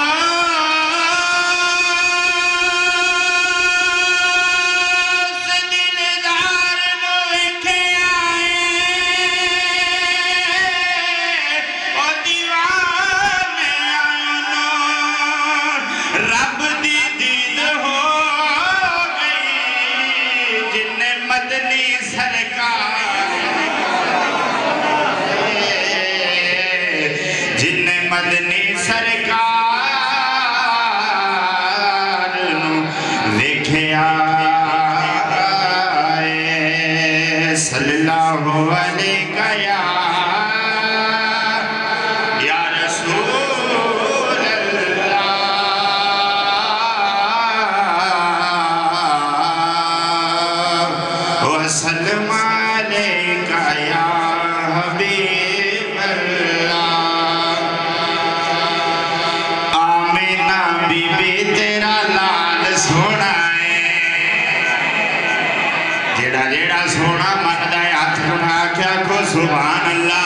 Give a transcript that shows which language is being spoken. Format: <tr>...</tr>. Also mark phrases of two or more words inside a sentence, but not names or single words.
<pa>دلدار نوں ویکھیا او دیوانے آئیو رب دی دید ہو گئی جنہے مدنی سرکار, جنہے مدنی سرکار نوں ویکھیا</pa> <ar>صلى الله عليه يا رسول الله وسلم عليك يا حبيب الله.</ar> <pa>آمنہ بی بی تیرا لال سوہنا ہے، جیہڑا جیہڑا سوہنا مندا ہے ہتھ اٹھا کے آکھو</pa> <ar>سبحان الله.</ar>